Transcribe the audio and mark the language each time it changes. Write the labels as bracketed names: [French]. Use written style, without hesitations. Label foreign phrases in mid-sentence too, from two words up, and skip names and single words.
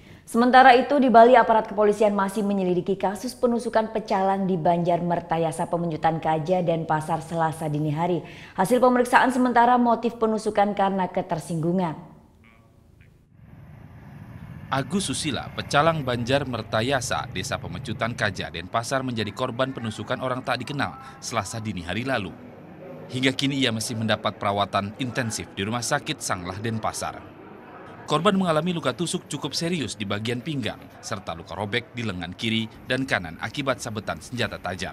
[Indonesian] Sementara itu di Bali aparat kepolisian masih menyelidiki kasus penusukan pecalang di Banjar Mertayasa Pemencutan Kaja dan Pasar Selasa dini hari. Hasil pemeriksaan sementara motif penusukan karena ketersinggungan. Agus Susila, pecalang Banjar Mertayasa, Desa Pemencutan Kaja, Denpasar menjadi korban penusukan orang tak dikenal Selasa dini hari lalu. Hingga kini ia masih mendapat perawatan intensif di Rumah Sakit Sanglah Denpasar. Korban mengalami luka tusuk cukup serius di bagian pinggang, serta luka robek di lengan kiri dan kanan akibat sabetan senjata tajam.